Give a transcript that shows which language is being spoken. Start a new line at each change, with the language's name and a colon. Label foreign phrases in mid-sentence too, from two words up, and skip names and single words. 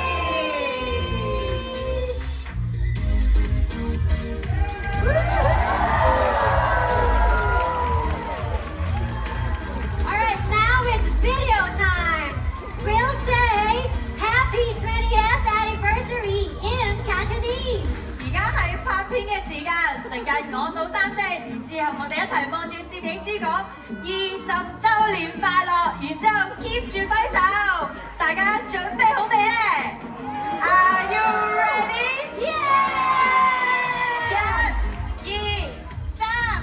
English: Alright, now it's video time. We'll say happy 20th anniversary in Cantonese.
Cantonese: 而家係拍片嘅時間，陣間我數3聲，然之後我哋一齊望住攝影師講20週年快樂，然之後 keep 住揮手，大家準備好未呢？
English: Are you ready? Yeah!
Cantonese: 1、2、3，